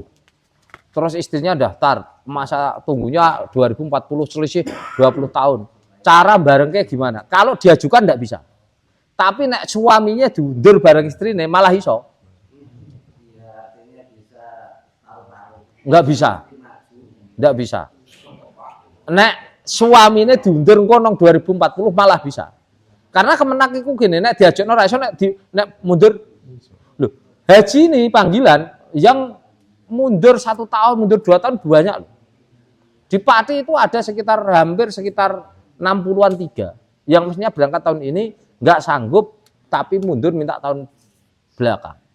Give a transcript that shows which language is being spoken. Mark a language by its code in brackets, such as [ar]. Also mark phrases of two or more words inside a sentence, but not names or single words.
[id] Terus istrinya daftar, masa tunggunya 2040, selisih 20 tahun. Cara barengnya gimana? Kalau diajukan enggak bisa. Tapi [jv] nek suaminya diundur bareng istrinya malah iso. [id] Enggak bisa. Enggak bisa. [jv] Nek suaminya diundur engko nang 2040 malah bisa. Karena Kemenak iku gini, nek diajakno ra iso nek mundur. [id] Loh, haji ini panggilan yang mundur 1 tahun, mundur 2 tahun banyak. Di Pati itu ada hampir sekitar 60-an 3 yang mestinya berangkat tahun ini nggak sanggup tapi mundur minta tahun belakang.